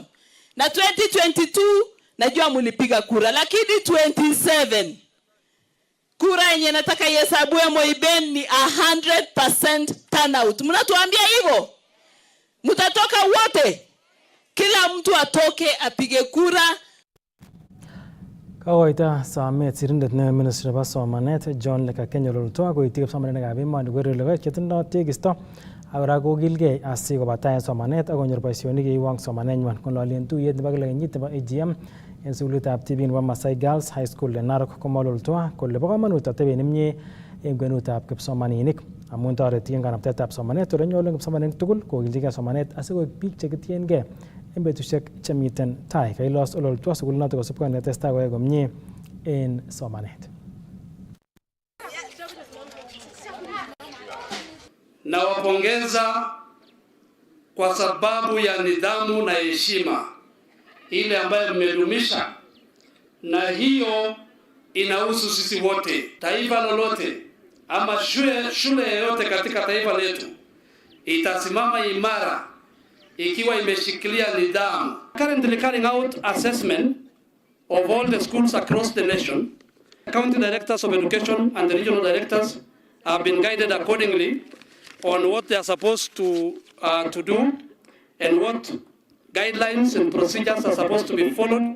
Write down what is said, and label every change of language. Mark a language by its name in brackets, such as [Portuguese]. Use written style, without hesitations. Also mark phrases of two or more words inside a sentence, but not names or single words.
[Swahili] Na 2022 najua mlipiga kura, lakini 27 kura yenye nataka ihesabiwe Moiben ni 100% turnout. Mnatuambia hivyo? Mtatoka wote? Kila mtu atoke apige kura. [Kalenjin] Kawaita Samet sirindet ne Ministry nebo Somanet John Lekakeny Ruto koiti kipsomaninikab emoni koker kole ketindoi tekisto Akora kokilgei asikobataen somanet akonyor boisionik yeiwong somanenywan. Kong'ololen tuyet nebo kila kenyit nebo AGM en sukulitab tibik nebo Masai Girls High School en Narok komololtoi kole bo komonut atebet nemie en kwenutab kipsomaninik amun toreti en kanaptaetab somanet ole nyolu kipsomaninik tugul kokilchigei somanet asikoik biik chekitiengei en betusiek chemiten tai. Kailos ololtoi sukulinoto kosubkei netestai koyai komie en somanet. [Swahili] Nawapongeza kwa sababu ya nidhamu na heshima ile ambayo mmedumisha, na hiyo inahusu sisi wote. Taifa lolote ama shule yoyote katika taifa letu itasimama imara ikiwa imeshikilia nidhamu. [English] Currently carrying out assessment of all the schools across the nation. County directors of education and the regional directors have been guided accordingly on what they are supposed to do and what guidelines and procedures are supposed to be followed.